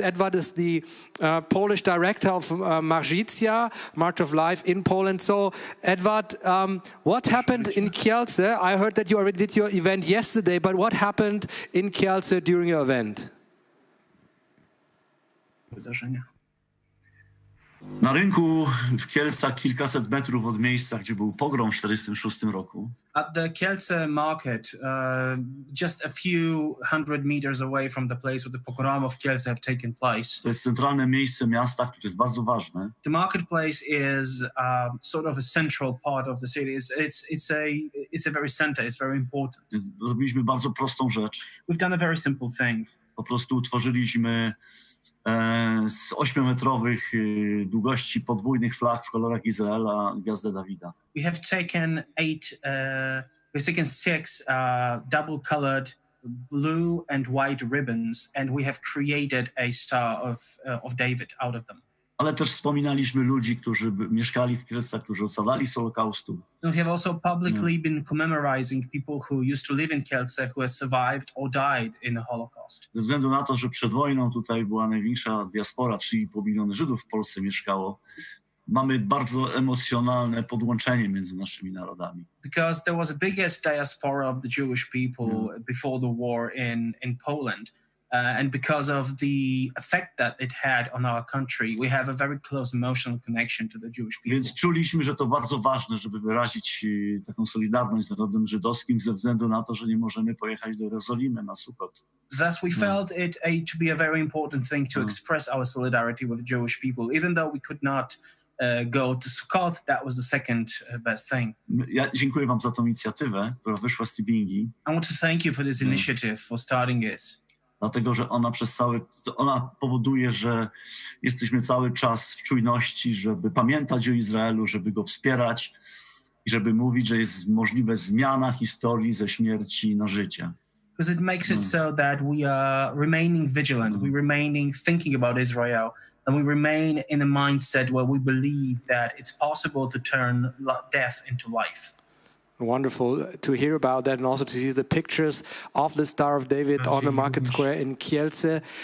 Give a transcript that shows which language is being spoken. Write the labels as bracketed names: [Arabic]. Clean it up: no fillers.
[English] Edward is the Polish director of Marzicja, March of Life in Poland. So, Edward, what happened in Kielce? I heard that you already did your event yesterday, but what happened in Kielce during your event? [Polish] Na rynku w Kielcach kilkaset metrów od miejsca, gdzie był pogrom w 1946 roku. [English] At the Kielce market, just a few hundred meters away from the place where the pogrom of Kielce have taken place. [Polish] To jest centralne miejsce miasta, które jest bardzo ważne. [English] The marketplace is sort of a central part of the city. It's a very center. It's very important. [Polish] Zrobiliśmy bardzo prostą rzecz. [English] We've done a very simple thing. [Polish] Po prostu utworzyliśmy z 8-metrowych długości podwójnych flag w kolorach Izraela gwiazdę Dawida. [English] We've taken six double-colored blue and white ribbons, and we have created a star of David out of them. [Polish] Ale też wspominaliśmy ludzi, którzy mieszkali w Kielcach, którzy ocalali z Holokaustu. [English] We have also publicly been commemorizing people who used to live in Kielce, who have survived or died in the Holocaust. [Polish] Ze względu na to, że przed wojną tutaj była największa diaspora, 3,5 miliony Żydów w Polsce mieszkało, mamy bardzo emocjonalne podłączenie między naszymi narodami. [English] Because there was the biggest diaspora of the Jewish people before the war in Poland. And because of the effect that it had on our country, we have a very close emotional connection to the Jewish people. [Polish] Więc czuliśmy, że to bardzo ważne, żeby wyrazić taką solidarność z narodem żydowskim ze względu na to, że nie możemy pojechać do Jerozolimy na Sukkot. [English] Thus we felt it to be a very important thing to express our solidarity with Jewish people. Even though we could not go to Sukkot, that was the second best thing. [Polish] Ja dziękuję wam za tą inicjatywę, która wyszła z Tibingi. [English] I want to thank you for this initiative, for starting this. [Polish] Dlatego, że ona powoduje, że jesteśmy cały czas w czujności, żeby pamiętać o Izraelu, żeby go wspierać i żeby mówić, że jest możliwe zmiana historii ze śmierci na życie. [English] Because it makes it so that we are remaining vigilant, we remaining thinking about Israel, and we remain in a mindset where we believe that it's possible to turn death into life. Wonderful to hear about that and also to see the pictures of the Star of David on the market square in Kielce.